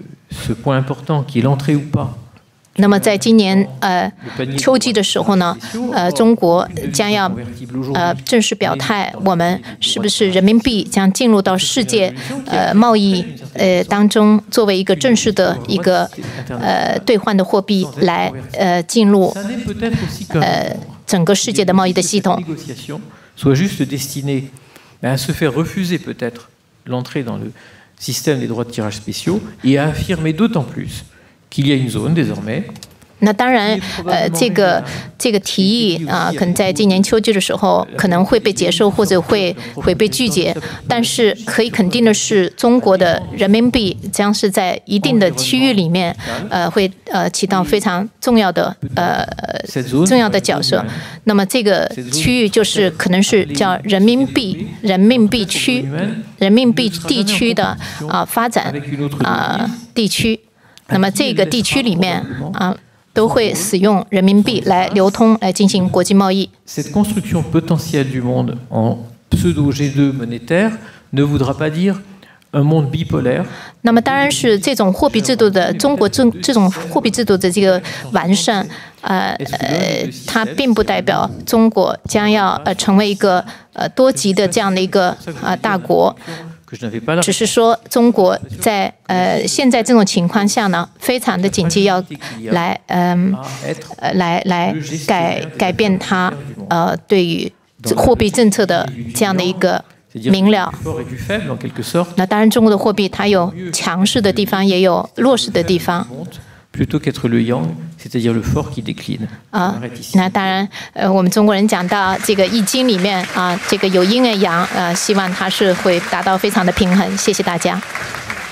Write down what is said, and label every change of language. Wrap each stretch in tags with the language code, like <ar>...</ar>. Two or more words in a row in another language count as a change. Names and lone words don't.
<zh>那么在今年秋季的时候呢中国将要正式表态，我们是不是人民币将进入到世界贸易当中，作为一个正式的一个兑换的货币来进入整个世界的贸易的系统。</zh> <fr>soit juste destiné à se faire refuser peut-être l'entrée dans le système des droits de tirage spéciaux et à affirmer d'autant plus qu'il y a une zone désormais.</fr> <zh>那当然，这个提议可能在今年秋季的时候可能会被接受，或者会被拒绝。但是可以肯定的是，中国的人民币将是在一定的区域里面，会起到非常重要的角色。那么这个区域就是可能是叫人民币地区的发展地区。那么这个地区里面都会使用人民币来流通，来进行国际贸易。</zh> <fr>Cette construction potentielle du monde en pseudo G2 monétaire ne voudra pas dire un monde bipolaire.</fr> <zh>那么当然是这种货币制度的中国这种货币制度的这个完善，它并不代表中国将要成为一个多极的这样的一个大国。只是说，中国在现在这种情况下呢，非常的紧急，要来改变它对于货币政策的这样的一个明了。那当然，中国的货币它有强势的地方，也有弱势的地方。</zh> <fr>plutôt qu'être le yang, c'est-à-dire le fort qui décline.</fr> <zh>那当然，我们中国人讲到这个《易经》里面这个有阴有阳，希望它是会达到非常的平衡。谢谢大家。</zh>